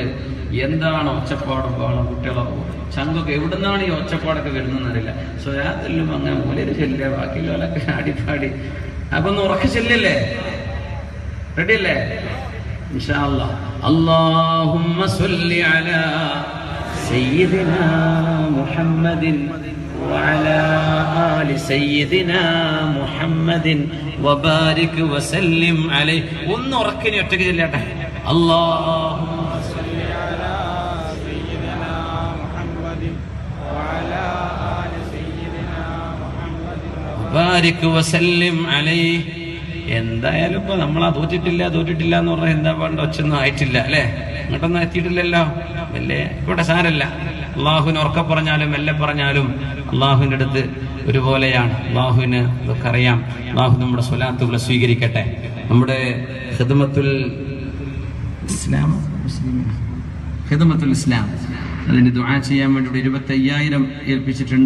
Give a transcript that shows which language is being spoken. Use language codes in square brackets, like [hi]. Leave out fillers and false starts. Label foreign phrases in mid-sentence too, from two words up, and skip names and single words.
[ml] എന്താണ് ഒച്ചപ്പാടും ബഹളം, കുട്ടികളെ ചങ്കൊക്കെ എവിടുന്നാണ് ഈ ഒച്ചപ്പാടൊക്കെ വരുന്നതെന്ന് അറിയില്ല. സ്വലാത്തെല്ലും അങ്ങനെ മൂലര് ചെല്ലുക, ബാക്കിയുള്ളവരൊക്കെ ആടിപ്പാടി. അപ്പൊ ഒന്ന് ഉറക്കെ ചെല്ലല്ലേ? റെഡിയല്ലേ? [ar] إن شاء الله. اللهم صل على سيدنا محمد وعلى آل سيدنا محمد وبارك وسلم عليه. [ml] ഒന്ന് ഉറക്കനെ ഒറ്റയ്ക്ക് ചൊല്ലട്ടെ. [ar] اللهم صل على سيدنا محمد وعلى آل سيدنا محمد وبارك وسلم عليه. [ml] എന്തായാലും ഇപ്പൊ നമ്മളാ തോറ്റിട്ടില്ല എന്ന് പറഞ്ഞാൽ എന്താ വേണ്ട? ഒച്ചൊന്നും ആയിട്ടില്ല അല്ലെ? ഇങ്ങോട്ടൊന്നും എത്തിയിട്ടില്ലല്ലോ. അല്ലേ? ഇവിടെ സാരല്ല. അള്ളാഹുവിന് ഉറക്കെ പറഞ്ഞാലും മെല്ലെ പറഞ്ഞാലും അള്ളാഹുവിൻ്റെ അടുത്ത് ഒരുപോലെയാണ്. അള്ളാഹുവിന് ഇതൊക്കെ അറിയാം. അള്ളാഹു നമ്മുടെ സ്വലാത്തുകൾ സ്വീകരിക്കട്ടെ. നമ്മുടെ ഖിദ്മത്തുൽ ഇസ്ലാം അതിന് ദുആ ചെയ്യാൻ വേണ്ടി 25,000 ഏൽപ്പിച്ചിട്ടുണ്ട്.